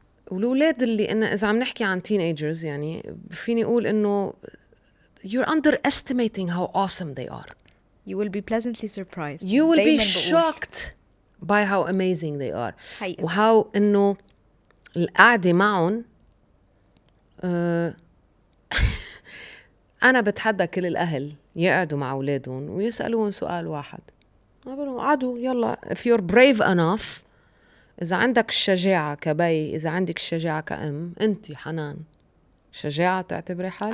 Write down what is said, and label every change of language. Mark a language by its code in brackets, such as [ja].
[ar] والولاد اللي إذا عم نحكي عن teenagers يعني فيني أقول إنه [en] you're underestimating how awesome they are. You will be pleasantly surprised. You will be shocked by how amazing they are. [ar] حقيقة. وهاو إنه القعدة معهم أنا بتحدى كل الأهل يقعدوا مع أولادهم ويسألوهم سؤال واحد. قالوا عادوا يلا [en] if you're brave enough، [ar] إذا عندك الشجاعة كبي، إذا عندك الشجاعة كأم، أنت حنان شجاعة تعتبري حالك؟